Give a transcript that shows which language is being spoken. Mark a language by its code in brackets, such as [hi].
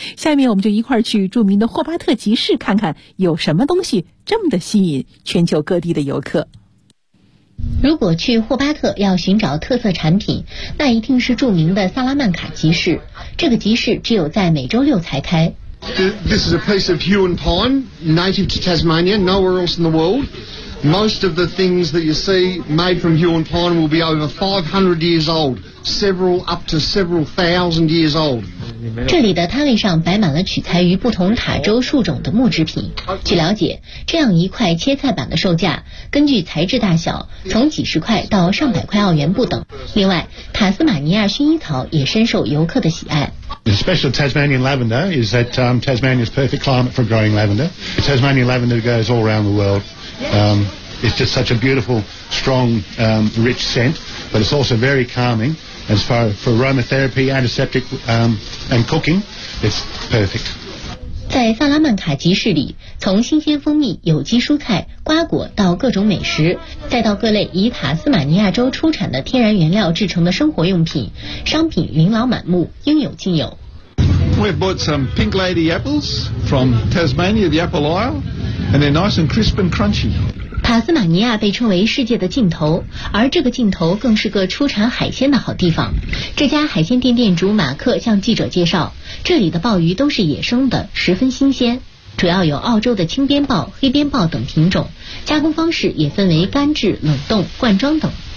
[zh] 下面我们就一块儿去著名的霍巴特集市，看看有什么东西这么的吸引全球各地的游客。如果去霍巴特要寻找特色产品，那一定是著名的萨拉曼卡集市。这个集市只有在每周六才开。 [en] This is a piece of Huon Pine, native to Tasmania, nowhere else in the world. Most of the things that you see made from Huon Pine will be over 500 years old, several up to several thousand years old. [zh] 这里的摊位上摆满了取材于不同塔州树种的木制品。据了解，这样一块切菜板的售价，根据材质大小，从几十块到上百块澳元不等。另外，塔斯马尼亚薰衣草也深受游客的喜爱。 [en] The special Tasmanian lavender is that Tasmania's perfect climate for growing lavender. Tasmanian lavender goes all around the world. It's just such a beautiful, strong, rich scent, but it's also very calming. As far as for aromatherapy, antiseptic, and cooking, it's perfect. [zh] 在萨拉曼卡集市里，从新鲜蜂蜜、有机蔬菜、瓜果到各种美食，再到各类以塔斯马尼亚州出产的天然原料制成的生活用品，商品琳琅满目，应有尽有。 [en] We've bought some Pink Lady apples from Tasmania, the Apple Isle, and they're nice and crisp and crunchy. [zh] 塔斯马尼亚被称为世界的尽头，而这个尽头更是个出产海鲜的好地方。这家海鲜店店主马克向记者介绍，这里的鲍鱼都是野生的，十分新鲜，主要有澳洲的青鞭鲍、黑鞭鲍等品种，加工方式也分为干制、冷冻、罐装等。